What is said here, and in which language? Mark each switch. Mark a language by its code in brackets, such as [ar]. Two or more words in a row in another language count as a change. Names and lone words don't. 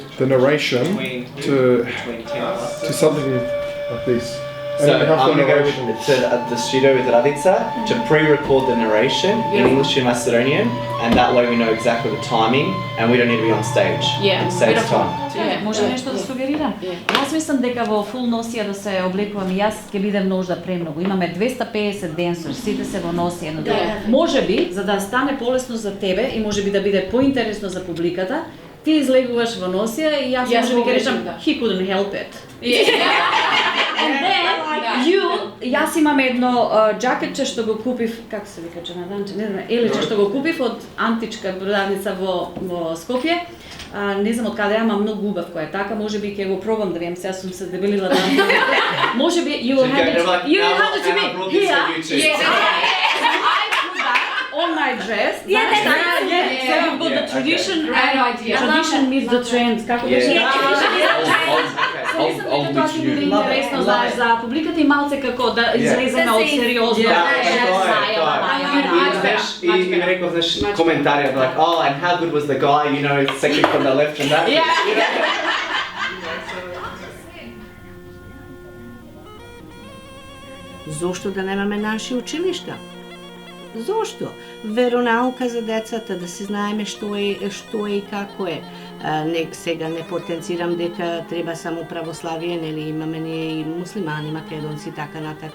[en] the narration to something like this. So I'm going to go to the studio with Radica to pre-record the narration in English and Macedonian, and that way we know exactly the timing and we don't need to be on stage. It saves time. [mk] Може нешто да сугерирам? Јас мислам дека во фул носија да се облекувам и јас ќе бидем можда премногу. Имаме 250 денсери, сите се во носија едно друго. Може би, за да стане полесно за тебе и може би да биде поинтересно за публиката, ти излегуваш во носија и јас може би ќе речам [en] he couldn't help it. And then, [mk] јас имам едно джакетче што го купив, како се вика ченаданче, не знам, елече што го купив од античка продавница во Скопје. Не знам од каде имам многу убав кој е така, може би ќе го пробам да видам, сега сум се дебелила да. Може би [en] you will have it to me here. On my dress. Yeah, that's nice. So we've got the tradition meets the trends. [mk] Како беше? Мислам дека тоа ќе биде интересно за публиката и малце како да излеземе од сериозно. И ми рекол, знаеш, коментари, [en] like, oh, and how good was the guy, you know, second from the left and that. [mk] Зошто да немаме наши училишта? Зошто? Веронаука за децата, да се знаеме што е и како е. Сега не потенцирам дека треба само православие, нели имаме ние и муслимани, македонци, така натака.